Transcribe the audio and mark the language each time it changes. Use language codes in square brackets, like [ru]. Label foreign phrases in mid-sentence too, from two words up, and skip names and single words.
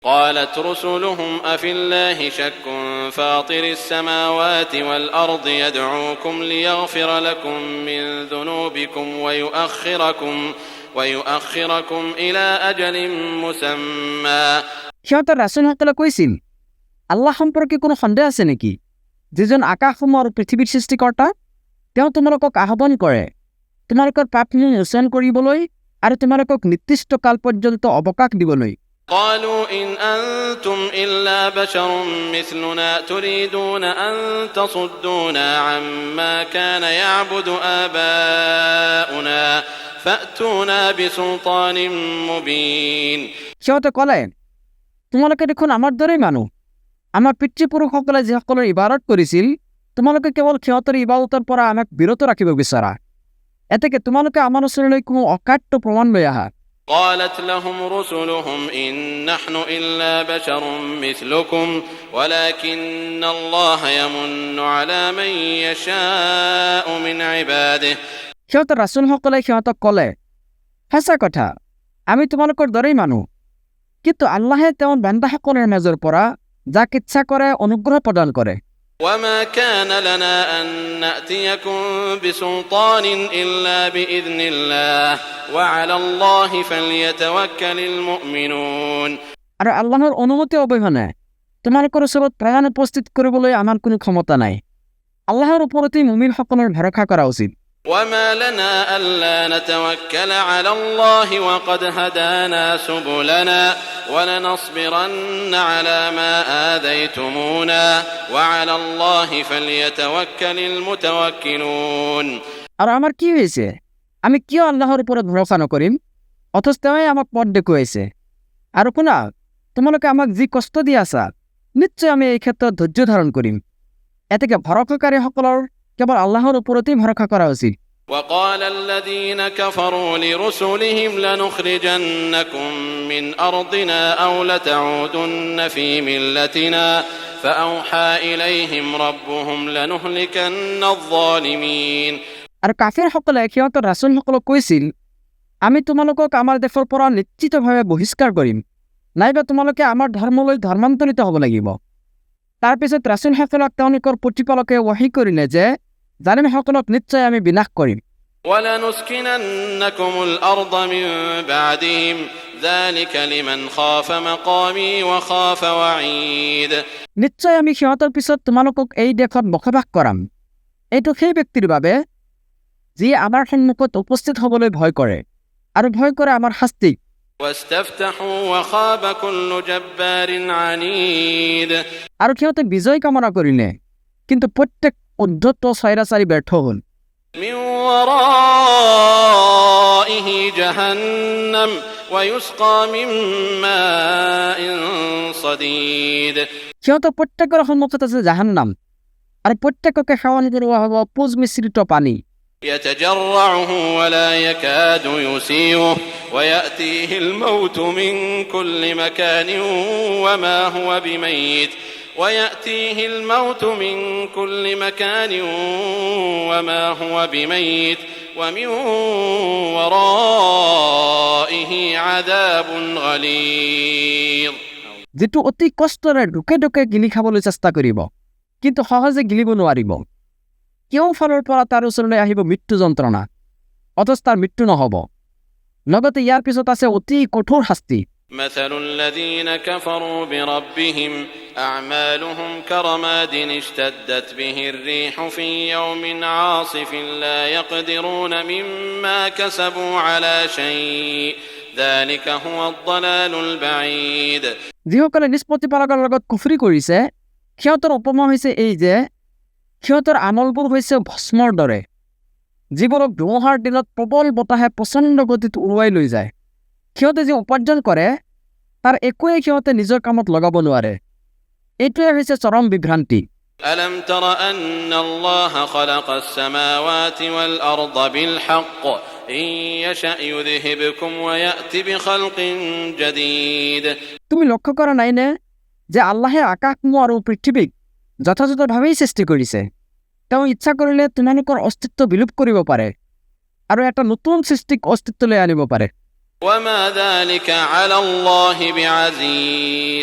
[ar] قالت رسلهم أفي الله شك فاطر السماوات والأرض يدعوكم ليغفر لكم من ذنوبكم ويؤخركم إلى أجل مسمى [as] সিহঁতৰ ৰাসূলসকলে কৈছিল, আল্লাহ সম্পৰ্কে কোনো সন্দেহ আছে নেকি? যিজন আকাশসমূহ আৰু পৃথিৱীৰ সৃষ্টিকৰ্তা, তেওঁ তোমালোকক আহ্বান কৰে তোমালোকৰ পাপখিনি মোচন কৰিবলৈ আৰু তোমালোকক নিৰ্দিষ্ট কাল পৰ্যন্ত অৱকাশ দিবলৈ। [ar] قالوا إن أنتم إلا بشر مثلنا تريدون أن تصدونا عما كان يعبد آباؤنا فأتونا بسلطان مبين [as] সিহঁতে ক'লে, তোমালোকে দেখোন আমাৰ দৰেই মানুহ। আমাৰ পিতৃপুৰুষসকলে যিসকলৰ ইবাদত কৰিছিল, তোমালোকে কেৱল সিহঁতৰ ইবাদতৰ পৰা আমাক বিৰত ৰাখিব বিচাৰা। এতেকে তোমালোকে আমাৰ ওচৰলৈ কোনো অকাট্য প্ৰমাণ লৈ আহা। [ar] قالت لهم رسلهم إن نحن إلا بشر مثلكم ولكن الله يمن على من يشاء من عباده [as] সিহঁতৰ ৰাসূলসকলে সিহঁতক ক'লে, সঁচা কথা, আমি তোমালোকৰ দৰেই মানুহ, কিন্তু আল্লাহে তেওঁৰ বান্দাসকলৰ মাজৰ পৰা যাক ইচ্ছা কৰে অনুগ্ৰহ প্ৰদান কৰে। [ar] وما كان لنا أن نأتيكم بسلطان إلا بإذن الله وعلى الله فليتوكل المؤمنون [as] আৰু আল্লাহৰ অনুমতি অবিহনে তোমালোকৰ ওচৰত প্ৰাণ উপস্থিত কৰিবলৈ আমাৰ কোনো ক্ষমতা নাই। আল্লাহৰ ওপৰতেই মুমিনসকলৰ ভৰসা কৰা উচিত। [ar] وما لنا ألا نتوكل على الله وقد هدانا سبلنا ولنصبرن على ما آذيتمونا وعلى الله فليتوكل المتوكلون [as] আৰু আমাৰ কি হৈছে? আমি কিয় আল্লাহৰ ওপৰত ভৰসা নকৰিম? অথচ তেওঁই আমাক পথ দেখুৱাইছে। আৰু শুনা, তোমালোকে আমাক যি কষ্ট দি আছা, নিশ্চয় আমি এই ক্ষেত্ৰত ধৈৰ্য ধাৰণ কৰিম। এতেকে ভৰসাকাৰীসকলৰ কেৱল আল্লাহৰ ওপৰতেই ভৰসা কৰা উচিত। [ar] وقال الذين كفروا لرسلهم لنخرجنكم من أرضنا أو لتعودن في ملتنا فأوحى إليهم ربهم لنهلكن الظالمين [as] আৰু কাফিৰসকলে সিহঁতৰ ৰাসূলসকলক কৈছিল, আমি তোমালোকক আমাৰ দেশৰ পৰা নিশ্চিতভাৱে বহিষ্কাৰ কৰিম, নাইবা তোমালোকে আমাৰ ধৰ্মলৈ ধৰ্মান্তৰিত হ'ব লাগিব। তাৰপিছত ৰাসূলসকলক তেওঁলোকৰ প্ৰতিপালকে ওহী কৰিলে যে জালিমসকলক নিশ্চয় আমি বিনাশ কৰিম। [ar] ولنسكننكم الأرض من بعدهم ذلك لمن خاف مقامي وخاف وعيد [as] নিশ্চয় আমি সিহঁতৰ পিছত তোমালোকক এই দেশত বসবাস কৰাম। এইটো সেই ব্যক্তিৰ বাবে যি আমাৰ সন্মুখত উপস্থিত হ'বলৈ ভয় কৰে আৰু ভয় কৰে আমাৰ শাস্তিক। [ar] واستفتحوا وخاب كل جبار عنيد [as] আৰু সিহঁতে বিজয় কামনা কৰিলে, কিন্তু প্ৰত্যেক উদ্ধত স্বৈৰাচাৰী ব্যৰ্থ হ'ল। [ar] من ورائه جهنم ويسقى من ماء صديد [as] সিহঁতৰ প্ৰত্যেকৰ সন্মুখত আছে জাহান্নাম, আৰু প্ৰত্যেককে সেৱন কৰোৱা হ'ব পুজ মিশ্ৰিত পানী। [ar] يتجرعه ولا يكاد يسيغه ويأتيه الموت من كل مكان وما هو بميت ومن ورائه عذاب غليظ [as] যিটো অতি কষ্টৰে ঢুকে ঢুকে গিলি খাবলৈ চেষ্টা কৰিব, কিন্তু সহজে গিলিব নোৱাৰিব। কেউ ফালৰ পৰা তাৰ ওচৰলৈ আহিব মৃত্যু যন্ত্ৰণা, অথচ তাৰ মৃত্যু নহ'ব। লগতে ইয়াৰ পিছত আছে অতি কঠোৰ শাস্তি। [ar] مثل الذين كفروا بربهم أعمالهم كرماد اشتدت به الريح في يوم عاصف لا يقدرون مما كسبوا على شيء ذلك هو الضلال البعيد [as] যিসকলে নিষ্পত্তিপালকৰ লগত কুফৰি কৰিছে, সিহঁতৰ উপমা হৈছে এই যে সিহঁতৰ আমলবোৰ হৈছে ভস্মৰ দৰে, যিবোৰক ধুমুহাৰ দিনত প্ৰবল বতাহে প্ৰচণ্ড গতিত উৰুৱাই লৈ যায়। সিহঁতে যি উপাৰ্জন কৰে তাৰ একোৱে সিহঁতে নিজৰ কামত লগাব নোৱাৰে। এইটোৱে হৈছে চৰম বিভ্ৰান্তি। [ar] ألم تر أن الله خلق السماوات والأرض بالحق إن يشأ يذهبكم ويأتي بخلق جديد [as] তুমি লক্ষ্য কৰা নাইনে যে আল্লাহে আকাশসমূহ আৰু পৃথিৱীক যথাযথভাৱেই সৃষ্টি কৰিছে। তেওঁ ইচ্ছা কৰিলে তোমালোকৰ অস্তিত্ব বিলোপ কৰিব পাৰে আৰু এটা নতুন সৃষ্টিক অস্তিত্বলৈ আনিব পাৰে। [ar] وما ذلك على الله بعزيز